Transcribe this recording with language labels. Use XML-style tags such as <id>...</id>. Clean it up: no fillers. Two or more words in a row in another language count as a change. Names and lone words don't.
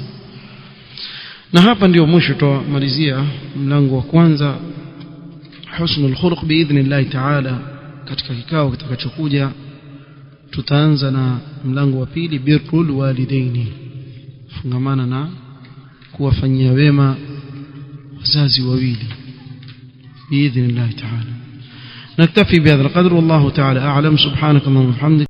<sw>Na hapa ndio mwisho tumalizia mlango wa kwanza,</sw> <ar>حسن الخلق بإذن الله تعالى.</ar> <sw>Katika kikao kitakachokuja tutaanza na mlango wa pili,</sw> <ar>بر الوالدين,</ar> <sw>fungamana na kuwafanyia wema wazazi wawili</sw> <ar>بإذن الله تعالى. نكتفي بهذا القدر والله تعالى أعلم. سبحانك اللهم وبحمدك.</ar>